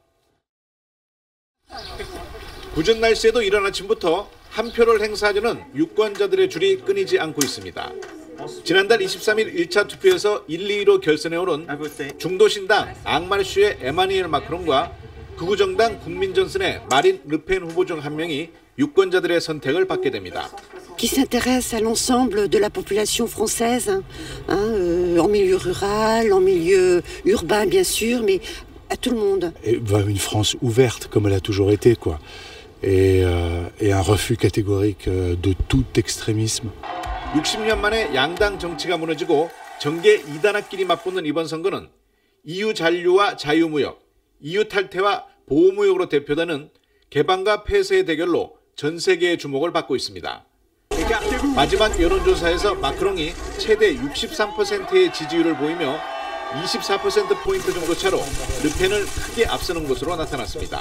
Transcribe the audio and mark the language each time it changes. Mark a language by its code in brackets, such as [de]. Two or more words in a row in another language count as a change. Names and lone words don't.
[ko] 궂은 날씨에도 이른 아침부터 한 표를 행사하려는 유권자들의 줄이 끊이지 않고 있습니다. 지난달 23일 1차 투표에서 1, 2위로 결선에 오른 중도신당 앙마르슈의 에마뉘엘 마크롱과 극우정당 국민전선의 마린 르펜 후보 중 한 명이 유권자들의 선택을 받게 됩니다. [fr] Qui s'intéresse à l'ensemble de la population française, en milieu rural, en milieu urbain bien sûr, mais à tout le monde. Et une France ouverte comme elle a toujours été, quoi. Et un refus catégorique de tout extrémisme. [ko] 60년 만에 양당 정치가 무너지고 정계 이단학끼리 맞붙는 이번 선거는 EU 잔류와 자유무역, EU 탈퇴와 보호무역으로 대표되는 개방과 폐쇄의 대결로 전 세계의 주목을 받고 있습니다. 마지막 여론조사에서 마크롱이 최대 63%의 지지율을 보이며 24%포인트 정도 차로 르펜을 크게 앞서는 것으로 나타났습니다.